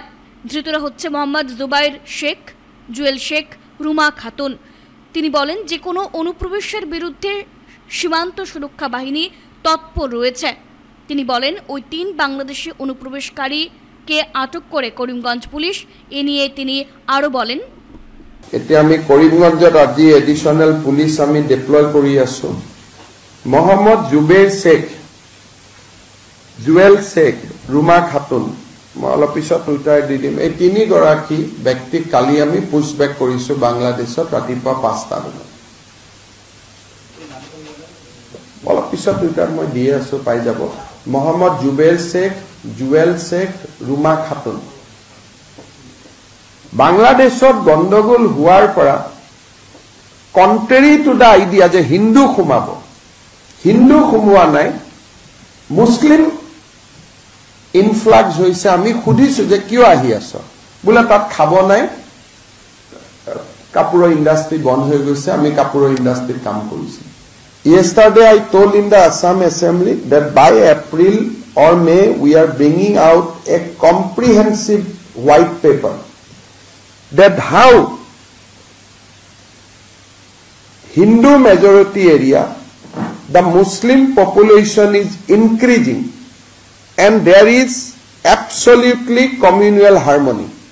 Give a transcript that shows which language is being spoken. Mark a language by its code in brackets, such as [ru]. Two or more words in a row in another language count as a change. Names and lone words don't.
[bn] ধৃতরা হচ্ছে মোহাম্মদ জুবাইর শেখ, জুয়েল শেখ, রুমা খাতুন। তিনি বলেন, যে কোনো অনুপ্রবেশের বিরুদ্ধে সীমান্ত সুরক্ষা বাহিনী তৎপর রয়েছে। তিনি বলেন, ওই 3 বাংলাদেশি অনুপ্রবেশকারীকে আটক করে করিমগঞ্জ পুলিশ। এ নিয়ে তিনি আরো বলেন, [as] এতিয়া আমি করিমগঞ্জত আজি [en] additional police [as] আমি ডিপ্লয় কৰি আছো। মোহাম্মদ জুবেৰ শেখ, জুয়েল শেখ, রুমা খাতুন, মই অলপ পিছত টুইটাৰ দি দিম। এই 3 গৰাকী ব্যক্তিক কালি আমি পুছবেক কৰিছো বাংলাদেশত ৰাতিপুৱা 5টা বজাত। অলপ পিছত টুইটাৰ মই দিয়ে আছো, পাই যাব। মোহাম্মদ জুবেৰ শেখ, জুয়েল শেখ, রুমা খাতুন। বাংলাদেশত গণ্ডগোল হোৱাৰ পৰা [en] contrary to the idea [as] যে হিন্দু সোমাব, হিন্দু সোমোৱা নাই, [en] Muslim influx [as] হৈছে। আমি সুধিছো যে কিয় আহি আছ, বোলে তাত খাব নাই, কাপোৰৰ ইণ্ডাষ্ট্ৰি বন্ধ হৈ গৈছে, আমি কাপোৰৰ ইণ্ডাষ্ট্ৰিত কাম কৰিছো। [en] Yesterday I told in the Assam Assembly that by April or May we are bringing out a comprehensive white paper that how Hindu majority area, the Muslim population is increasing and there is absolutely communal harmony.